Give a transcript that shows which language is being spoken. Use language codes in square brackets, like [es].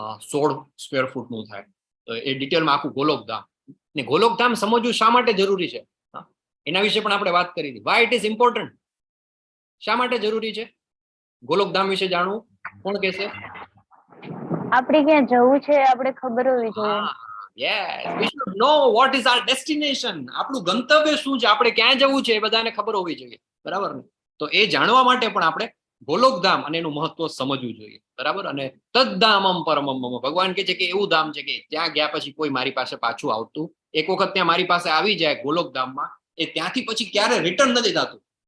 [gu] 16 square ફૂટનું થાય. તો એ ડિટેલમાં આખું ગોલોકધામ, ને ગોલોકધામ સમજવું શા માટે જરૂરી છે એના વિશે પણ આપણે વાત કરી હતી. [en] why it is important, [gu] શા માટે જરૂરી છે ગોલોકધામ વિશે જાણવું? કોણ કહેશે? આપણે ક્યાં જવું છે આપણે ખબર હોવી જોઈએ. [en] Yes, we should know what is our destination. [gu] આપણું ગંતવ્ય શું છે, આપણે ક્યાં જવું છે એ બધાને ખબર હોવી જોઈએ. બરાબર ને? તો એ જાણવા માટે પણ આપણે ગોલોકધામ અને એનું મહત્વ સમજવું જોઈએ. બરાબર. અને [sa] તદ્ધામમ પરમમ મમ, [gu] ભગવાન કહે છે કે એવું ધામ છે કે ત્યાં ગયા પછી કોઈ મારી પાસે પાછું આવતું. એક વખત ત્યાં મારી પાસે આવી જાય ગોલોકધામમાં, એ ત્યાંથી પછી ક્યારે રિટર્ન નથી થતું.